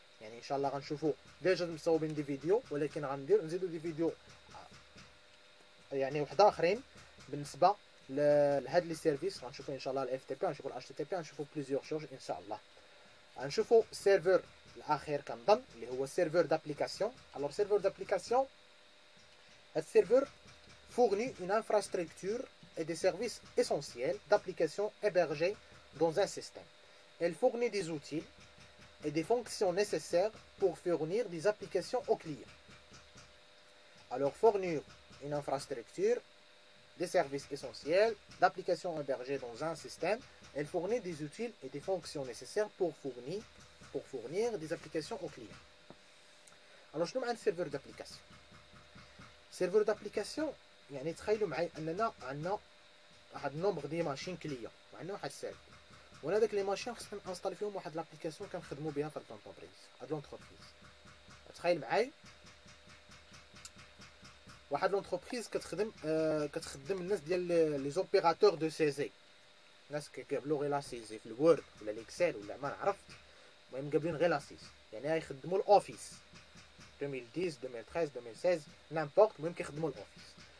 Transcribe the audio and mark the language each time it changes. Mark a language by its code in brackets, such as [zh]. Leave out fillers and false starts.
[ar] يعني ان شاء الله غنشوفوا ديجا مصوبين دي فيديو، ولكن نزيدوا دي فيديو يعني وحده اخرين بالنسبه لهاد لي سيرفيس. غنشوفوا ان شاء الله الاف تي بي، غنشوفوا الاتش تي تي بي، غنشوفوا بليزيور شوز ان شاء الله. غنشوفوا السيرفر الاخير كنظن اللي هو سيرفر دابليكاسيون. الوغ سيرفر دابليكاسيون، هاد السيرفر [fr] fournit une infrastructure et des services essentiels d'applications hébergées dans un système. Elle fournit des outils et des fonctions nécessaires pour fournir des applications aux clients. Alors fournir une infrastructure, des services essentiels d'applications hébergées dans un système, elle fournit des outils et des fonctions nécessaires pour fournir des applications aux clients. Alors je nomme un serveur d'application. [ar] Serveur d'application, يعني تخيلوا معي اننا عندنا واحد النومبر دي ماشين كليون وعندنا واحد السيرفر، وانا داك لي ماشين خصنا نانستالي فيهم واحد لابليكاسيون كنخدموا بها في لونتربريز. هاد لونتربريز تخيل معايا واحد لونتربريز كتخدم الناس ديال لي زوبيراتور دو سيزي، الناس كيقابلوا غير لا سيزي في الوورد ولا الاكسل ولا ما عرفت، المهم قابلين غير لا سيزي، يعني غيخدموا الاوفيس 2010 2013 2016 نامبورت، المهم كيخدموا الاوفيس.